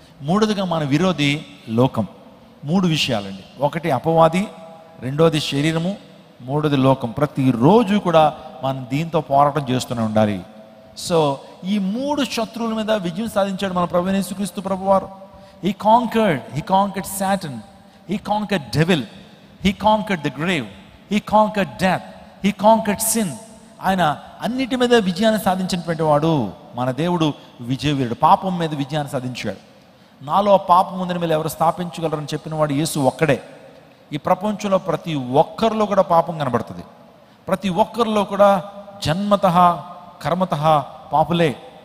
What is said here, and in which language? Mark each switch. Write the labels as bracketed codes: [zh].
[te] మూడోదిగా మన విరోధి లోకం. 3 విషయాలండి. ఒకటి అపవాది, రెండోది శరీరము, మూడోది లోకం. ప్రతిరోజు కూడా మనం దీంతో పోరాటం చేస్తూనే ఉండాలి. సో ఈ 3 శత్రువుల మీద విజయం సాధించాడు మన ప్రభువైన యేసుక్రీస్తు ప్రభువారు. [en] He conquered Satan, he conquered devil, he conquered the grave, he conquered death, he conquered sin. [te] ఆయన అన్నిటి మీద విజయాన్ని సాధించినటువంటి వాడు మన దేవుడు, విజయవీరుడు. పాపం మీద విజయాన్ని సాధించాడు. నాలో పాపం ఉందని మీరు ఎవరు స్థాపించగలరని చెప్పిన వాడు యేసు ఒక్కడే. ఈ ప్రపంచంలో ప్రతి ఒక్కరిలో కూడా పాపం కనబడుతుంది. ప్రతి ఒక్కరిలో కూడా జన్మతః కర్మతః పాపులే.